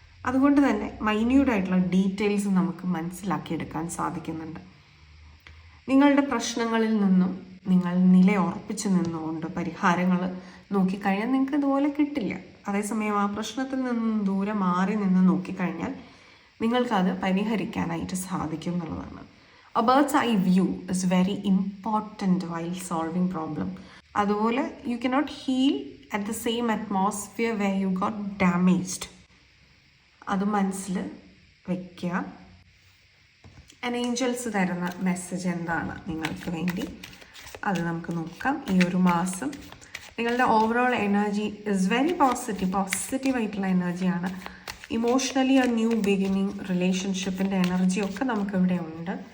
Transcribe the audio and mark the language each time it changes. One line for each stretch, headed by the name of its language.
Malayalam: അതുകൊണ്ട് തന്നെ മൈന്യൂട്ടായിട്ടുള്ള ഡീറ്റെയിൽസ് നമുക്ക് മനസ്സിലാക്കിയെടുക്കാൻ സാധിക്കുന്നുണ്ട്. നിങ്ങളുടെ പ്രശ്നങ്ങളിൽ നിന്നും നിങ്ങൾ നിലയുറപ്പിച്ച് നിന്നുകൊണ്ട് പരിഹാരങ്ങൾ നോക്കിക്കഴിഞ്ഞാൽ നിങ്ങൾക്ക് ഇതുപോലെ കിട്ടില്ല. അതേസമയം ആ പ്രശ്നത്തിൽ നിന്നും ദൂരെ മാറി നിന്ന് നോക്കിക്കഴിഞ്ഞാൽ നിങ്ങൾക്കത് പരിഹരിക്കാനായിട്ട് സാധിക്കും എന്നുള്ളതാണ്.
English: A bird's eye view is very important while solving problem.
Malayalam: അതുപോലെ
English: you cannot heal at the same atmosphere where you got damaged.
Malayalam: അത് മനസ്സിൽ വയ്ക്കുക. ഏഞ്ചൽസ് തരുന്ന മെസ്സേജ് എന്താണ് നിങ്ങൾക്ക് വേണ്ടി, അത് നമുക്ക് നോക്കാം. ഈ ഒരു മാസം നിങ്ങളുടെ ഓവറോൾ എനർജി ഇസ് വെരി പോസിറ്റീവായിട്ടുള്ള എനർജിയാണ്. ഇമോഷണലി a ന്യൂ ബിഗിനിങ്, റിലേഷൻഷിപ്പിൻ്റെ എനർജിയൊക്കെ നമുക്കിവിടെ ഉണ്ട്.